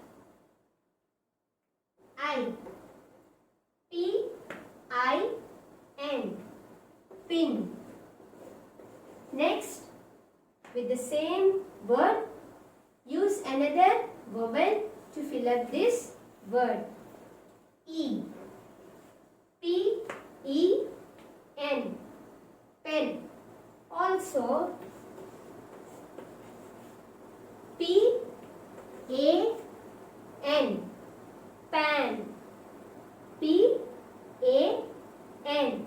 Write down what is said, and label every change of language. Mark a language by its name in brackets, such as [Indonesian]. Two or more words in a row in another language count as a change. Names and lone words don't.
[English] I. P-I-N. Pin. Next, with the same word, use another vowel to fill up this word. E. P-E-N. Pen. Also, P-A-N. Pan. P-A-N.